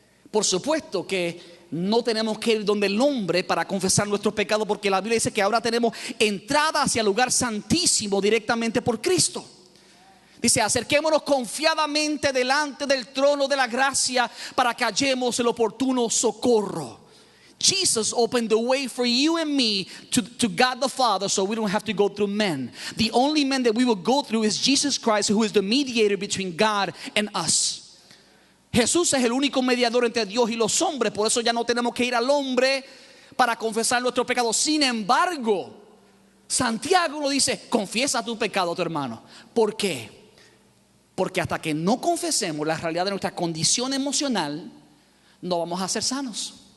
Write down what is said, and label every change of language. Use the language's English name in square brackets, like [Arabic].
[Spanish] Por supuesto que no tenemos que ir donde el hombre para confesar nuestros pecados, porque la Biblia dice que ahora tenemos entrada hacia el lugar santísimo directamente por Cristo. Dice: acerquémonos confiadamente delante del trono de la gracia para que hallemos el oportuno socorro. [English] Jesus opened the way for you and me to God the Father, so we don't have to go through men. The only man that we will go through is Jesus Christ, who is the mediator between God and us. [Spanish] Jesús es el único mediador entre Dios y los hombres. Por eso ya no tenemos que ir al hombre para confesar nuestros pecados. Sin embargo, Santiago nos dice: confiesa tu pecado a tu hermano. ¿Por qué? Porque hasta que no confesemos la realidad de nuestra condición emocional, no vamos a ser sanos.